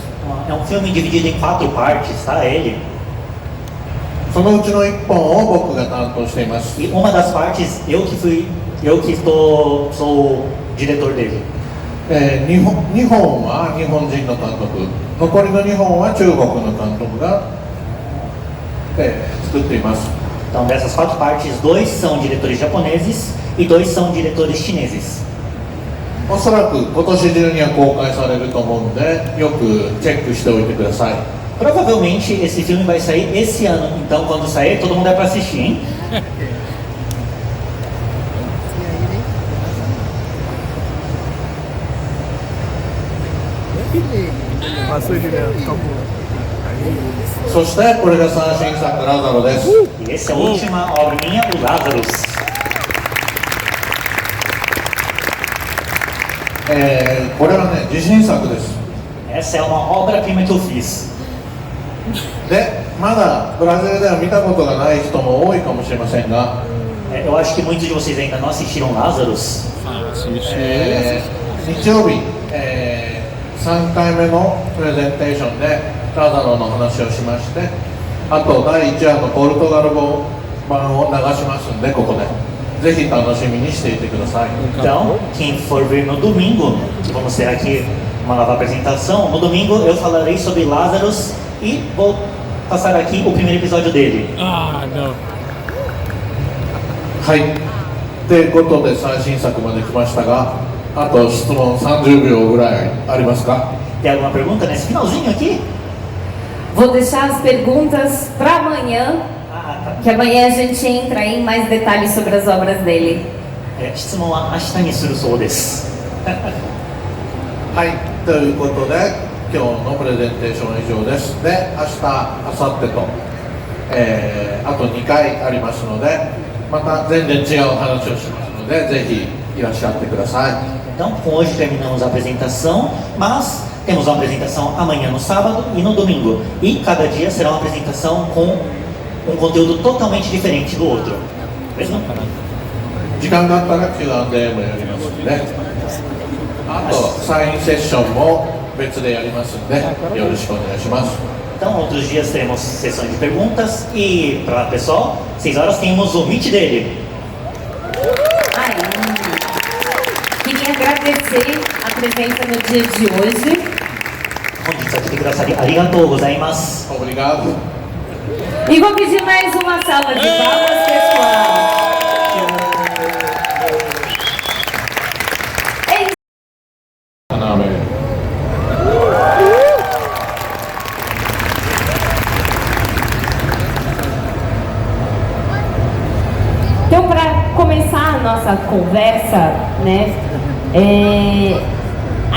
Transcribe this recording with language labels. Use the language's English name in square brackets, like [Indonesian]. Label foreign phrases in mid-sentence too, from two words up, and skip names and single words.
[Portuguese] É um filme dividido em 4 partes, tá? Ele. [Japanese] そのうちの1本を僕が担当しています。 [Portuguese] E uma das partes, sou o diretor dele. [Japanese] 2 本は日本人の監督、残りの2本は中国の監督が、作っています。 [Portuguese] Então, dessas 4 partes, 2 são diretores japoneses e 2 são diretores chineses. [Japanese] おそらく今年中には公開されると思うので、よくチェックしておいてください。 [Portuguese] Provavelmente esse filme vai sair esse ano, então quando sair todo mundo é pra assistir, hein? Passou direto, acabou. [Japanese] そしてこれが最新作ラザロです。 [Portuguese] E essa é a última obra minha, o Lazarus. [Japanese] これはね、自信作です。 [Portuguese] Essa é uma obra-prima que eu fiz. [Japanese] で、まだブラジルでは見たことがない人も多いかもしれませんが、 [Portuguese] Eu acho que muitos de vocês ainda não assistiram Lazarus. [Japanese] 日曜日、 3回目のプレゼンテーションでラザロの話をしまして、あと第1話のポルトガル語版を流しますんで、ここでぜひ楽しみにしていてください。 [Portuguese] Então, quem for ver no domingo, que vamos ter aqui uma nova apresentação, no domingo eu falarei sobre Lazarus e vou passar aqui o primeiro episódio dele. Ah, não. [Japanese] はい、ということで最新作まで来ましたが、あと質問30秒ぐらいありますか？ [Portuguese] Tem alguma pergunta nesse finalzinho aqui? Vou deixar as perguntas para amanhã, que amanhã a gente entra em mais detalhes sobre as obras dele. [Japanese] 質問は明日にするそうです。はい、ということで今日のプレゼンテーション以上です。で、明日、明後日と、あと2回ありますので、また全然違う話をしますので、ぜひいらっしゃってください。 [Portuguese] Então, hoje terminamos a apresentação, mas temos uma apresentação amanhã no sábado e no domingo. E cada dia será uma apresentação com um conteúdo totalmente diferente do outro. Mesmo? [Japanese] 時間があったら Q&A もやりますので、あとサインセッションも別でやりますので、よろしくお願いします。 [Portuguese] Então, outros dias teremos sessão de perguntas e, para o pessoal, 6 horas temos o Meet dele. Queria agradecer a presença no dia de hoje. [Japanese] 本日は来てくださりありがとうございます。 [Portuguese] Obrigado. E vou pedir mais uma salva de palmas, pessoal. Então, para começar a nossa conversa, né, a